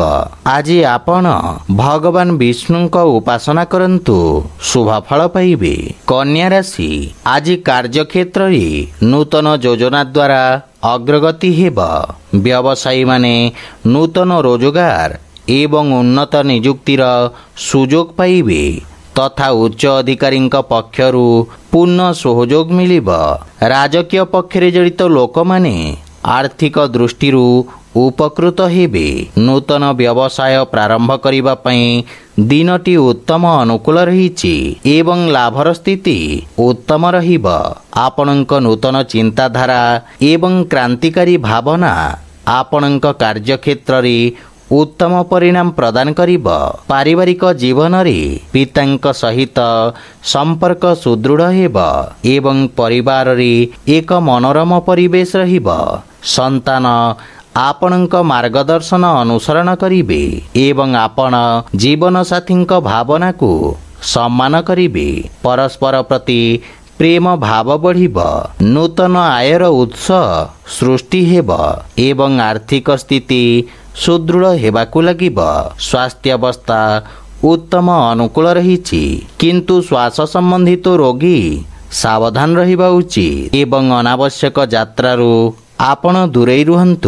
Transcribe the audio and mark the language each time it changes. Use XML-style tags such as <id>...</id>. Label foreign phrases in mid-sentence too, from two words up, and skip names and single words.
<or>ଆଜି ଆପଣ ଭଗବାନ ବିଷ୍ଣୁଙ୍କ ଉପାସନା କରନ୍ତୁ ଶୁଭ ଫଳ ପାଇବେ। କନ୍ୟା ରାଶି ଆଜି କାର୍ଯ୍ୟକ୍ଷେତ୍ର ରେ ନୂତନ ଯୋଜନା ଦ୍ୱାରା ଅଗ୍ରଗତି ହେବ। ବ୍ୟବସାୟୀ ମାନେ ନୂତନ ରୋଜଗାର ଏବଂ ଉନ୍ନତ ନିଯୁକ୍ତିର ସୁଯୋଗ ପାଇବେ ତଥା ଉଚ୍ଚ ଅଧିକାରୀ ପକ୍ଷରୁ ପୂର୍ଣ୍ଣ ସହଯୋଗ ମିଳିବ। ରାଜକୀୟ ପକ୍ଷରେ ଜଡ଼ିତ ଲୋକ ମାନେ ଆର୍ଥିକ ଦୃଷ୍ଟି ଉପକୃତ ହେବେ। ନୂତନ ବ୍ୟବସାୟ ପ୍ରାରମ୍ଭ କରିବା ପାଇଁ ଦିନଟି ଉତ୍ତମ ଅନୁକୂଳ ରହିଛି ଏବଂ ଲାଭର ସ୍ଥିତି ଉତ୍ତମ ରହିବ। ଆପଣଙ୍କ ନୂତନ ଚିନ୍ତାଧାରା ଏବଂ କ୍ରାନ୍ତିକାରୀ ଭାବନା ଆପଣଙ୍କ କାର୍ଯ୍ୟକ୍ଷେତ୍ର ରେ ଉତ୍ତମ ପରିଣାମ ପ୍ରଦାନ କରିବ। ପାରିବାରିକ ଜୀବନ ରେ ପିତାଙ୍କ ସହିତ ସମ୍ପର୍କ ସୁଦୃଢ଼ ହେବ ଏବଂ ପରିବାର ରେ ଏକ ମନୋରମ ପରିବେଶ ରହିବ। ସନ୍ତାନ ଆପଣଙ୍କ ମାର୍ଗଦର୍ଶନ ଅନୁସରଣ କରିବେ ଏବଂ ଆପଣ ଜୀବନ ସାଥୀଙ୍କ ଭାବନା କୁ ସମ୍ମାନ କରିବେ। ପରସ୍ପର ପ୍ରତି ପ୍ରେମ ଭାବ ବଢ଼ିବ, ନୂତନ ଆୟର ଉତ୍ସ ସୃଷ୍ଟି ହେବ ଏବଂ ଆର୍ଥିକ ସ୍ଥିତି ସୁଦୃଢ଼ ହେବାକୁ ଲାଗିବ। ସ୍ୱାସ୍ଥ୍ୟାବସ୍ଥା ଉତ୍ତମ ଅନୁକୂଳ ରହିଛି, କିନ୍ତୁ ଶ୍ୱାସ ସମ୍ବନ୍ଧିତ ରୋଗୀ ସାବଧାନ ରହିବା ଉଚିତ ଏବଂ ଅନାବଶ୍ୟକ ଯାତ୍ରାରୁ ଆପଣ ଦୂରେଇ ରୁହନ୍ତୁ।</or>